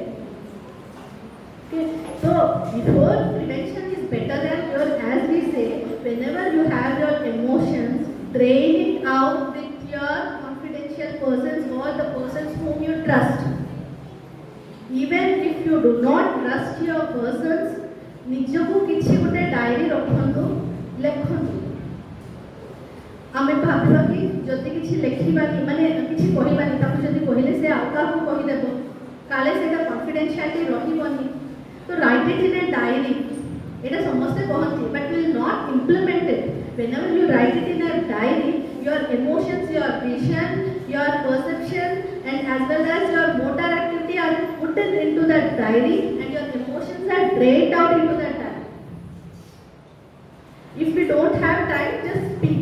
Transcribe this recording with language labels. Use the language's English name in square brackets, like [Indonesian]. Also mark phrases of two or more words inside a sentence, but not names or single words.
[English] Okay, so before prevention is better than cure, as we say, whenever you have your emotions, drain it out with your confidential persons or the persons whom you trust. Even if you do not trust your persons, [Odia] ନିଜକୁ କିଛି ଗୋଟେ ଡାଏରୀ ରଖନ୍ତୁ, ଲେଖନ୍ତୁ। ଆମେ ଭାବିବା କି ଯଦି କିଛି ଲେଖିବାନି ମାନେ କିଛି କହିବାନି ତାକୁ ଯଦି କହିଲେ ସେ ଆଉ କାହାକୁ କହିଦେବ କାଳେ ସେଇଟା କନଫିଡେନ୍ସିଆଲିଟି ରହିବନି ତ [English] write it in a diary [Odia] ଏଇଟା ସମସ୍ତେ କହନ୍ତି [English] but will not implement it whenever you write it in a diary your emotions your vision your perception and as well as your motor activity are put into that diary and your emotions are drained out into that diary. If we don't have time, just speak.